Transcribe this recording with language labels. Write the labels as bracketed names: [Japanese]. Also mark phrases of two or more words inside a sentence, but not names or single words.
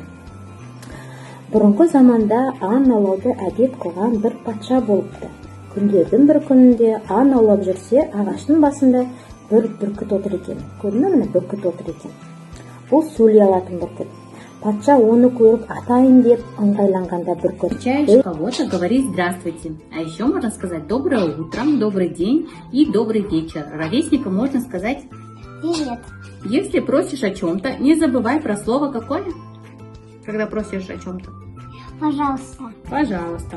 [Kazakh] Бұрынғы заманда аң аулауды әдет қылған бір патша болыпты. Күндердің бір күнінде аң аулап жүрсе, ағаштың басында бір бүркіт отыр екен. Көрдің бе, бүркіт отыр екен. Бұл сөйлей алатын бүркіт. Патша оны көріп атайын деп ыңғайланғанда бүркіт. [Russian] Встречаешь кого-то, говори здравствуйте. А еще можно сказать доброе утро, добрый день и добрый вечер. Ровеснику можно сказать Привет. если просишь о чем-то, не забывай про слово какое? Когда просишь о чем-то. Пожалуйста. Пожалуйста.